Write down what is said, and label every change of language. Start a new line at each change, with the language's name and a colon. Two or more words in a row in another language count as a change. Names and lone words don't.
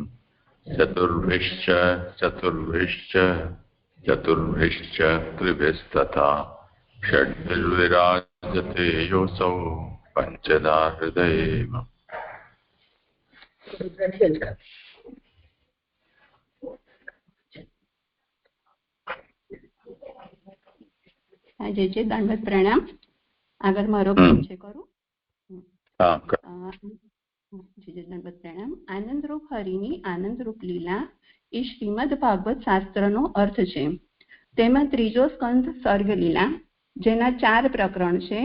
Sanskrit: चतुर्भिश्च चतुर्भिश्च चतुर्भिश्च त्रिभिस्तथा षड्भिर्विराजते योऽसौ पञ्चदा हृदये मम।
Hindi: जय जय दंडवत प्रणाम।
Gujarati: આગળ મારો પરિચય કરું। જય જય દંડવત પ્રણામ। આનંદરૂપ હરિની આનંદરૂપ લીલા એ શ્રીમદ ભાગવત શાસ્ત્રનો અર્થ છે। તેમાં ત્રીજો સ્કંદ સર્ગ લીલા, જેના 4 પ્રકરણ છે।